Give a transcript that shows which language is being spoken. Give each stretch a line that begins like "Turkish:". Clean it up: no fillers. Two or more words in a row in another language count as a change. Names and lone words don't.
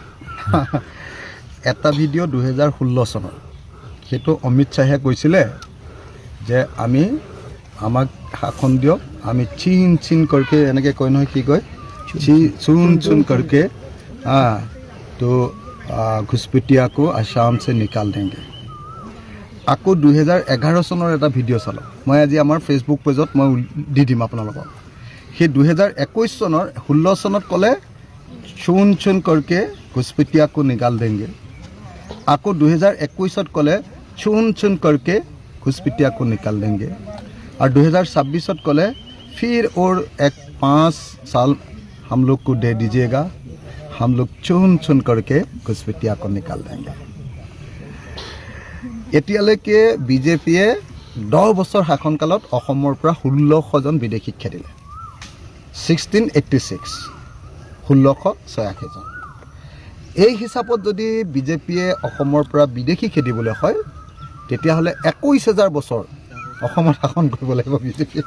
Assamese: এটা ভিডিঅ' 2016 চনৰ, সেইটো অমিত শ্বাহে কৈছিলে যে আমাক শাসন দিয়ক, আমি
Hindi: चिन चिन करके
Assamese: এনেকৈ কয় নহয়, কি কয়
Hindi: चुन चुन करके तो घुसपैठिया को असम से निकाल देंगे।
Assamese: আকৌ 2011 চনৰ এটা ভিডিঅ' চালোঁ, মই আজি আমাৰ ফেচবুক পেজত মই দি দিম আপোনালোকক। সেই 2021 চনৰ 16 চনত ক'লে
Hindi: चुन चुन करके घुसपैठिया को निकाल देंगे।
Assamese: আকৌ 2021 ক'লে
Hindi: चुन चुन करके घुसपैठिया को निकाल देंगे। और 2026 ক'লে फिर और 5 साल हम लोग को दे दीजिएगा, हम लोग चुन चुन करके घुसपैठिया को निकाल देंगे।
Assamese: এতিয়ালৈকে বিজেপিয়ে 10 বছৰ শাসনকালত অসমৰ পৰা 1600 জন বিদেশীক খেদিলে। 1686 1686 জন। এই হিচাপত যদি বিজেপিয়ে অসমৰ পৰা বিদেশী খেদিবলৈ হয়, তেতিয়াহ'লে 21,000 বছৰ অসমত শাসন কৰিব লাগিব বিজেপিয়ে।